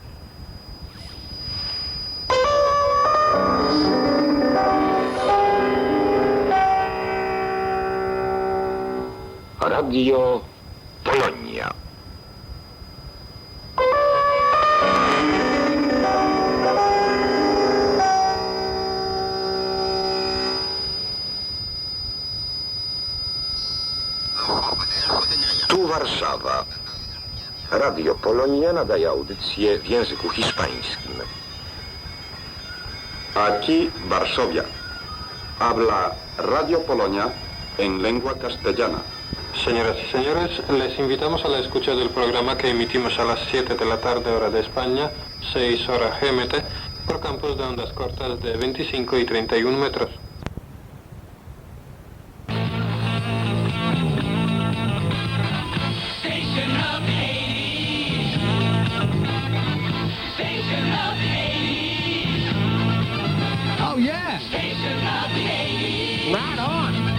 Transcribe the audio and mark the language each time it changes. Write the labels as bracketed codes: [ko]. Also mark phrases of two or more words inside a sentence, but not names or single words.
[pl] Radio Polonia. Tu Warszawa. Radio Polonia nadaje audycje w języku hiszpańskim. [es] Aquí Varsovia. Habla Radio Polonia en lengua castellana. Señoras y señores, les invitamos a la escucha del programa que emitimos a las 7 de la tarde hora de España, 6 horas GMT, por campos de ondas cortas de 25 y 31 metros. [en] Oh yeah! Right on!